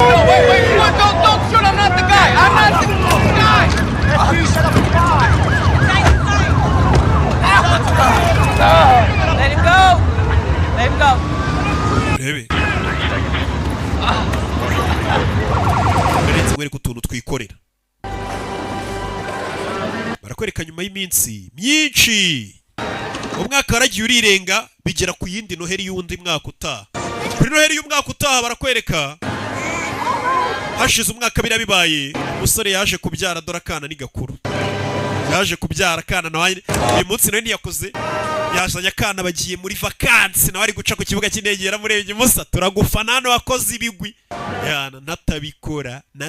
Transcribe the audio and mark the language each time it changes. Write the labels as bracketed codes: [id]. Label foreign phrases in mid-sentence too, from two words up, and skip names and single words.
[en] Wait, don't shoot. I'm not the guy. I'm not the guy. You shut up and die. Let him go. Let him go. [rw] Rebe. Uretse mwereka utuntu twikorera barakwereka nyuma y'iminsi myinshi umwaka waragiye urirenga bigera ku yindi noheri y'undi mwaka utaha kuri noheri y'umwaka utaha barakwereka hashize umwaka birabibaye umusore yaje kubyara dore akana ni gakuru yaje kubyara akana nawe uyu munsi nawe ntiyakoze yazanye akana bagiye muri vakansi nawe ari guca ku kibuga cy'indege yaramurebye musa turagufana hano wakoze ibigwi yana natabikora